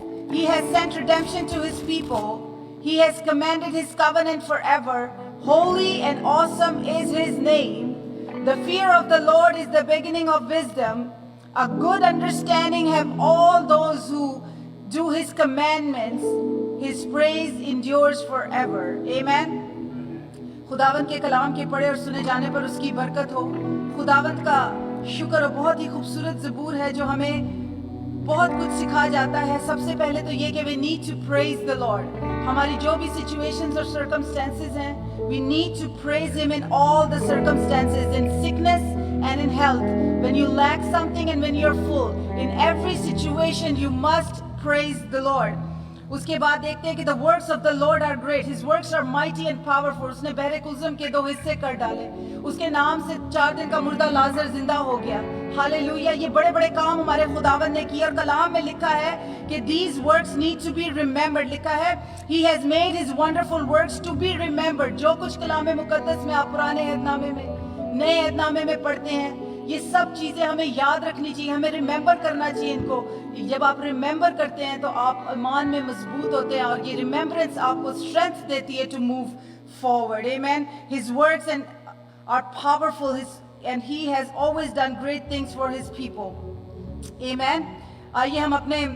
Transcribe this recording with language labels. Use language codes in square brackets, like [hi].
[en] He has sent redemption to his people. He has commanded his covenant forever. Holy and awesome is his name. The fear of the Lord is the beginning of wisdom. A good understanding have all those who do his commandments. His praise endures forever. Amen. [ur] خداوند کے کلام کے پڑھے اور سنے جانے پر اس کی برکت ہو. خداوند کا شکر. بہت ہی خوبصورت زبور ہے جو ہمیں بہت کچھ سکھا جاتا ہے. سب سے پہلے تو یہ کہ [en] we need to praise the Lord. [ur] ہماری جو بھی [en] situations اور circumstances ہیں, we need to praise him in all the circumstances, in sickness and in health, when you lack something and when you're full. In every situation you must praise the Lord. [ur] اس کے بعد دیکھتے ہیں کہ [en] the works of the Lord are great. His works are mighty and powerful. [ur] اس نے بحر قلزم کے 2 حصے کر ڈالے. اس کے نام سے 4 دن کا مردہ لازر زندہ ہو گیا. ہاللیلویہ. یہ بڑے بڑے کام ہمارے خداوند نے کیے اور کلام میں لکھا ہے کہ [en] these works need to be remembered. [ur] لکھا ہے [en] he has made his wonderful works to be remembered. [ur] جو کچھ کلام مقدس میں آپ پرانے عہد نامے میں, نئے عہد نامے میں پڑھتے ہیں, یہ سب چیزیں ہمیں یاد رکھنی چاہیے. ہمیں ریممبر کرنا چاہیے ان کو. جب آپ ریممبر کرتے ہیں تو آپ ایمان میں مضبوط ہوتے ہیں اور یہ ریممبرنس آپ کو اسٹرینتھ دیتی ہے [en] To move forward. [ur] آمین. [en] His works are powerful, and he has always done great things for his people. Amen. [ur] آئیے ہم اپنے